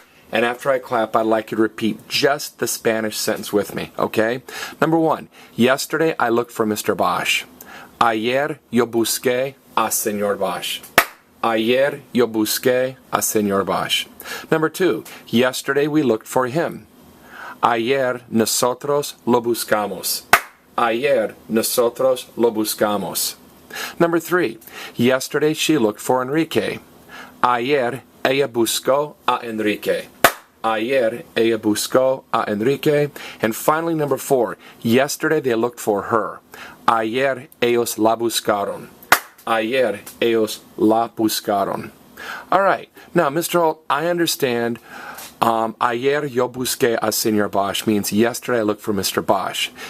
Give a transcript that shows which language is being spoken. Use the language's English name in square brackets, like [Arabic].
[English] And after I clap, I'd like you to repeat just the Spanish sentence with me, okay? Number 1, yesterday I looked for Mr. Boesch. [Spanish] Ayer yo busqué a Señor Boesch. Ayer yo busqué a Señor Boesch. [English] Number 2, yesterday we looked for him. [Spanish] Ayer nosotros lo buscamos. Ayer nosotros lo buscamos. [English] Number 3, yesterday she looked for Enrique. [Spanish] Ayer ella buscó a Enrique. Ayer ella buscó a Enrique. [English] And finally, number 4, yesterday they looked for her. [Spanish] Ayer ellos la buscaron. Ayer ellos la buscaron. [English] All right. Now, Mr. Holt, I understand [Spanish] ayer yo busqué a Señor Boesch [English] means yesterday I looked for Mr. Boesch.